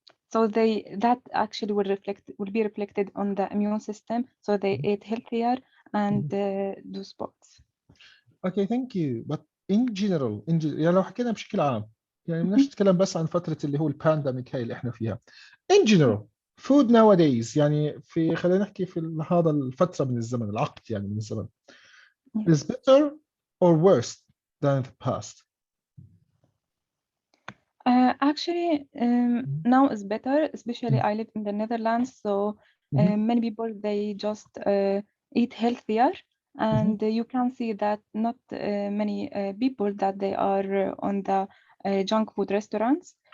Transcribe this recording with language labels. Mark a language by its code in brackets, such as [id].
[en] So that actually will be reflected on the immune system. So they ate healthier and do sports. Okay, thank you. But in general, [ar] يعني لو حكينا بشكل عام، يعني بدناش نتكلم بس عن فترة اللي هو البانديميك هاي اللي احنا فيها. [en] In general, food nowadays [ar] يعني خلينا نحكي في هذا الفترة من الزمن، العقد يعني من الزمن. [en] Is better or worse than the past? Actually, now is better, especially I live in the Netherlands, so many people, they just eat healthier, and you can see that not many people that they are on the junk food restaurants.